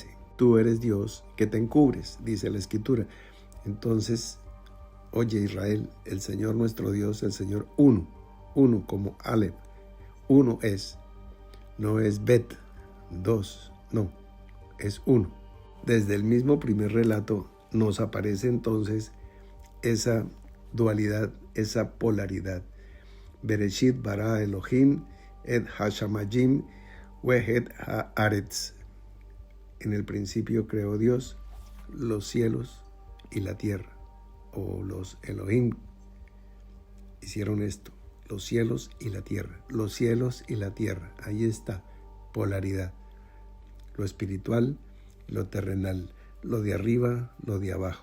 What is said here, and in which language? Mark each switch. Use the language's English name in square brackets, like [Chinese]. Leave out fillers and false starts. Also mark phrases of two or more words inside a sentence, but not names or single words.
[Spanish] Tú eres Dios que te encubres, dice la Escritura. Entonces, oye Israel, el Señor nuestro Dios, el Señor uno como Aleph, uno es, no es Bet, 2, no, es uno. Desde el mismo primer relato nos aparece entonces esa dualidad, esa polaridad. [Hebrew] בראשית ברא אלוהים את השמים ואת הארץ. [Spanish] En el principio creó Dios los cielos y la tierra, o los Elohim hicieron esto, los cielos y la tierra, los cielos y la tierra. Ahí está, polaridad, lo espiritual, lo terrenal, lo de arriba, lo de abajo.